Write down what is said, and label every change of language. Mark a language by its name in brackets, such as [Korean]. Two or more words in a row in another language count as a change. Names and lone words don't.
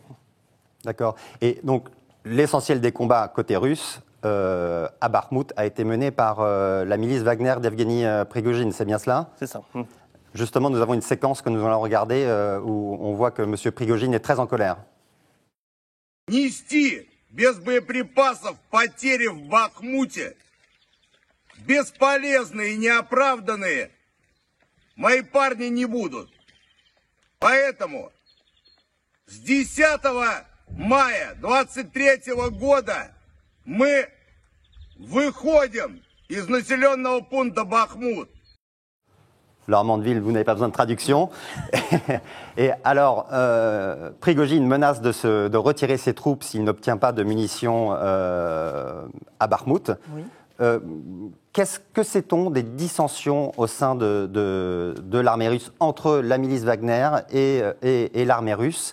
[French] D'accord. Et donc, l'essentiel des combats côté russe à Bakhmout a été mené par la milice Wagner d'Evgeny Prigojine, c'est bien cela ? C'est ça. Justement, nous avons une séquence que nous allons regarder où on voit que M. Prigojine est très en colère. [Russian] Нести без боеприпасов потери в Бахмуте бесполезные и неоправданные мои парни не будут. Поэтому с 10 мая 23 года мы выходим из населенного пункта Бахмут. [French] Laure Mandeville, vous n'avez pas besoin de traduction. Et alors, Prigojine menace de retirer ses troupes s'il n'obtient pas de munitions à Bakhmout. Oui. Qu'est-ce que sait-on des dissensions au sein de l'armée russe entre la milice Wagner et l'armée russe ?